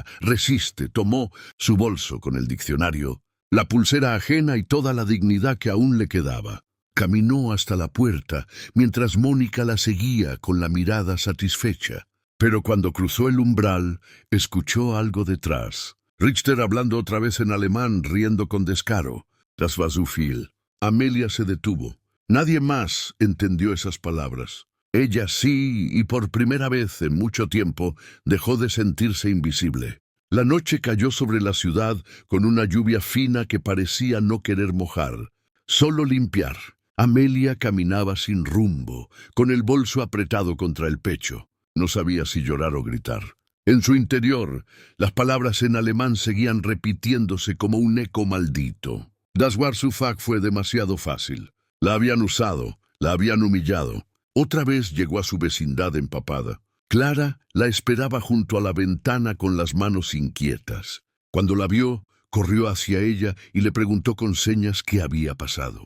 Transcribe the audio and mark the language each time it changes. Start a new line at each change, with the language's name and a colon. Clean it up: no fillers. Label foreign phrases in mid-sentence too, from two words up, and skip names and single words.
Spanish: Resiste, tomó su bolso con el diccionario, la pulsera ajena y toda la dignidad que aún le quedaba. Caminó hasta la puerta, mientras Mónica la seguía con la mirada satisfecha. Pero cuando cruzó el umbral, escuchó algo detrás. Richter hablando otra vez en alemán, riendo con descaro.
German: Das war zu viel.
Spanish: Amelia se detuvo. Nadie más entendió esas palabras. Ella sí, y por primera vez en mucho tiempo, dejó de sentirse invisible. La noche cayó sobre la ciudad con una lluvia fina que parecía no querer mojar, solo limpiar. Amelia caminaba sin rumbo, con el bolso apretado contra el pecho. No sabía si llorar o gritar. En su interior, las palabras en alemán seguían repitiéndose como un eco maldito.
German: Das war zu Fag
Spanish: fue demasiado fácil. La habían usado, la habían humillado. Otra vez llegó a su vecindad empapada. Clara la esperaba junto a la ventana con las manos inquietas. Cuando la vio, corrió hacia ella y le preguntó con señas qué había pasado.